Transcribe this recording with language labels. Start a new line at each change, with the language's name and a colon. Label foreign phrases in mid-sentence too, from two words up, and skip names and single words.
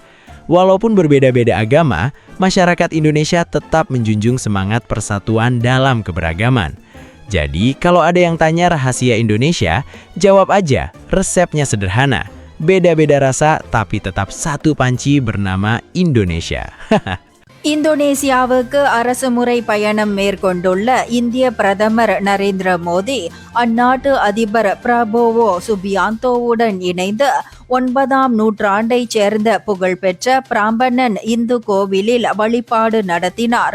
Indonesian: Walaupun berbeda-beda agama, masyarakat Indonesia tetap menjunjung semangat persatuan dalam keberagaman. Jadi, kalau ada yang tanya rahasia Indonesia, jawab aja, resepnya sederhana. Beda-beda rasa, tapi tetap satu panci bernama Indonesia.
Tamil: இந்தோனேசியாவுக்கு அரசுமுறை பயணம் மேற்கொண்டுள்ள இந்திய பிரதமர் நரேந்திர மோடி அந்நாட்டு அதிபர் பிரபோவோ சுபியாந்தோவுடன் இணைந்து 9ஆம் நூற்றாண்டைச் சேர்ந்த புகழ்பெற்ற பிராம்பணன் இந்து கோவிலில் வழிபாடு நடத்தினார்.